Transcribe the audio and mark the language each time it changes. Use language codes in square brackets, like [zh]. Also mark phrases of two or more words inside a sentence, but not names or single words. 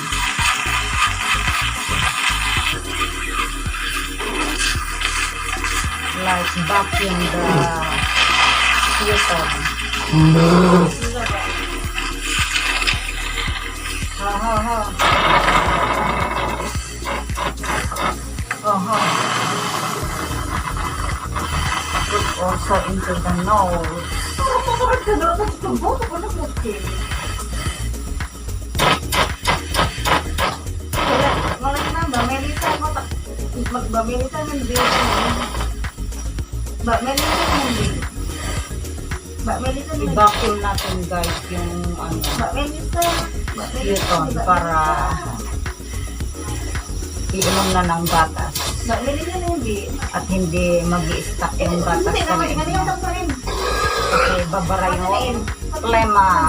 [en] Like vacuum the futon. Put also into the nose. [tl] Mbak Melisa hindi. Mbak Melisa hindi. I-vacuum natin guys yung ano, Mbak Melisa futon para iinom na ng gatas Mbak Melisa hindi. at hindi mag-i-stuck yung gatas Hindi sa naman, leeg hindi niya. naman pa rin. Kasi babara yung plema.